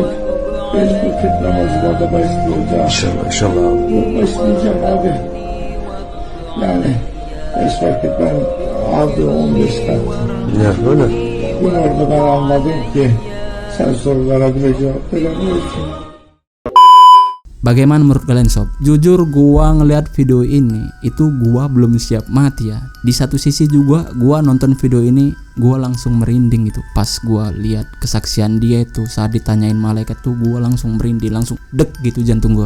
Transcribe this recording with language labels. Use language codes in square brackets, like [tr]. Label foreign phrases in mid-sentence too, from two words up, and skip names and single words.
[tr] Mecbur tek namazıma da başlayacağım. İnşallah, inşallah abi. Yok başlayacağım abi. Yani 5 vakit ben aldım 15 kat. Ya öyle. Gün orada ben anladım ki sen sorulara bile cevap veremiyorsun. [id] Bagaimana menurut kalian sob? Jujur gua ngeliat video ini itu gua belum siap mati ya. Di satu sisi juga gua nonton video ini gua langsung merinding gitu. Pas gua lihat kesaksian dia itu saat ditanyain malaikat tuh gua langsung merinding, langsung dek gitu jantung gua.